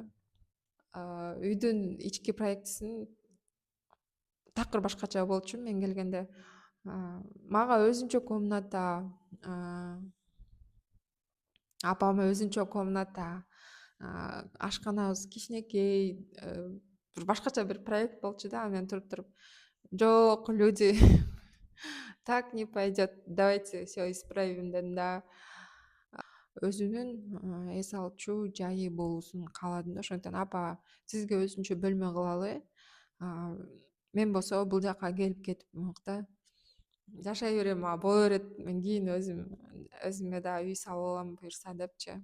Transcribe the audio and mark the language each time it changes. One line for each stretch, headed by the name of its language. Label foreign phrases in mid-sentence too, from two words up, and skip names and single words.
Kyrgyz: Үйдүн ички проектисин такыр башкача болчу мен келгенде. Мага өзүнчө комната, апама өзүнчө комната, ашканабыз кичинекей, бир башкача бир проект болчу да. Мен туруп жок,
Russian: люди, так не пойдет, давайте все исправим
Kyrgyz: дедим да. Өзүнүн эс алчу жайы болуусун кааладым да. Ошондуктан апа, сизге өзүнчө бөлмө кылалы, мен болсо бул жака келип кетип да жашай берем, боло берет, мен кийин өзүмө да үй салып алам буюрса депчи.